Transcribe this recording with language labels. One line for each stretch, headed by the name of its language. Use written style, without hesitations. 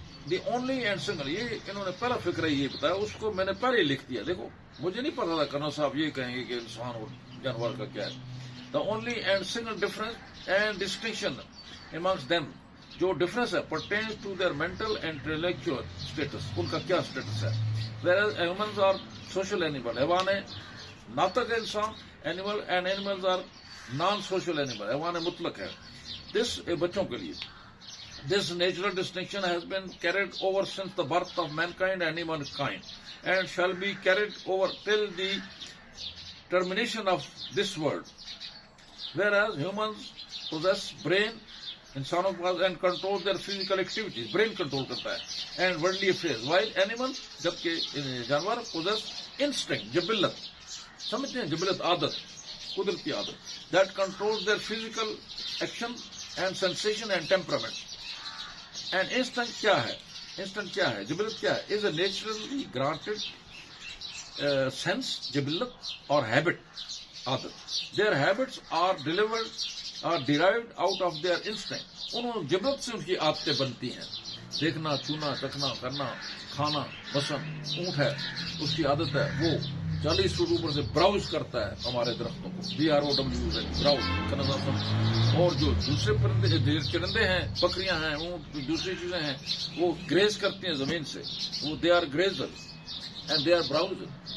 English: The only and single،
Urdu: یہ انہوں نے پہلا فکرہ یہ بتایا، اس کو میں نے پہلے لکھ دیا. دیکھو مجھے نہیں پتا تھا کنر صاحب یہ کہیں گے کہ انسان اور جانور کا کیا ہے.
English: The only and single difference and distinction amongst them،
Urdu: جو ڈفرنس ہے
English: pertains to their mental and intellectual status،
Urdu: ان کا کیا اسٹیٹس ہے.
English: whereas humans are social animal،
Urdu: حیوان ہے ناطق انسان،
English: animal and animals are non-social animal،
Urdu: حیوان مطلق ہے.
English: this
Urdu: بچوں کے لیے
English: this natural distinction has been carried over since the birth of mankind and humankind and shall be carried over till the termination of this world. Whereas humans possess brain،
Urdu: انسانوں کے پاس،
English: and control their physical activities، brain control کرتا ہے، and worldly affairs، while animals،
Urdu: جبکہ جانور
English: possess instinct، جبلت،
Urdu: سمجھتے ہیں جبلت، عادت، قدرتی عادت،
English: that controls their physical action and sensation and temperament. And instinct کیا ہے؟ instinct کیا ہے؟
Urdu: جبلت کیا ہے؟
English: is a naturally granted sense، جبلت، اور habit، عادت. Their habits are derived out of their instinct.
Urdu: انہوں جبلت سے ان کی عادتیں بنتی ہیں. دیکھنا، چھونا، چکھنا، کرنا، کھانا. مثلا اونٹ ہے، اس کی عادت ہے وہ 40 فٹ اوپر سے براؤز کرتا ہے ہمارے درختوں کو، BROW ہے، براؤز. اور جو دوسرے پرندے چرندے ہیں، بکریاں ہیں، اونٹ، دوسری چیزیں ہیں، وہ گریز کرتی ہیں زمین سے، وہ
English: They are grazer and they are browser.